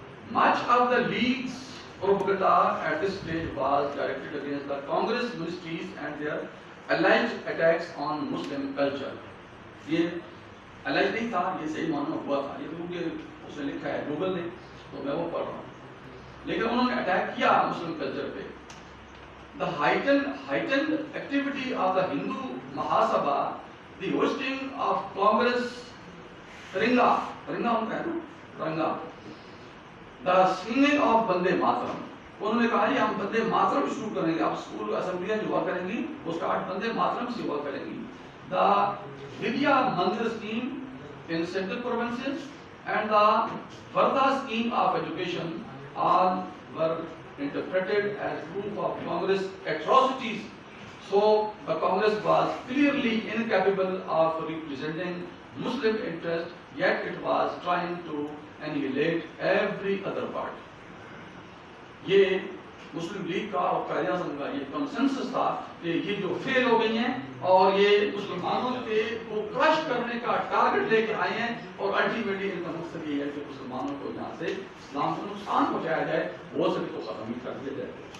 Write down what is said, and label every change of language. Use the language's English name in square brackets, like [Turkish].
[English] Much of the League's propaganda at this stage was directed against the Congress ministries and their alleged attacks on Muslim culture. [Urdu] یہ alleged نہیں تھا, یہ صحیح معنی ہوا تھا, یہ کیونکہ اس نے لکھا ہے گوگل نے, تو میں وہ پڑھ رہا ہوں. لیکن انہوں نے اٹیک کیا مسلم کلچر پہ. [English] The heightened activity of the Hindu Mahasabha, the hosting of Congress, Ringa [Urdu] ہوتا ہے نا, [English] Ranga, the singing of Bande Mataram. [Urdu] انہوں نے کہا یہ ہم بندے ماترم شروع کریں گے, آپ اسکول اسمبلیاں جو ہوا کریں گی وہ اسٹارٹ بندے ماترم سے ہوا کریں گی. [English] The Vidya Mandir scheme in central provinces and the Varda scheme of education all were interpreted as proof of Congress atrocities. So the Congress was clearly incapable of representing Muslim interest, yet it was trying to annihilate every other part. [Urdu] یہ مسلم league کا اور قائد اعظم کا یہ consensus تھا کہ یہ جو فیل ہو گئی ہیں اور یہ مسلمانوں کو کرش کرنے کا ٹارگٹ لے کے آئے ہیں, اور الٹیمیٹلی ان کا مقصد یہ ہے کہ مسلمانوں کو یہاں سے اسلام کو نقصان پہنچایا جائے, وہ سب کو ختم ہی کر دیا جائے.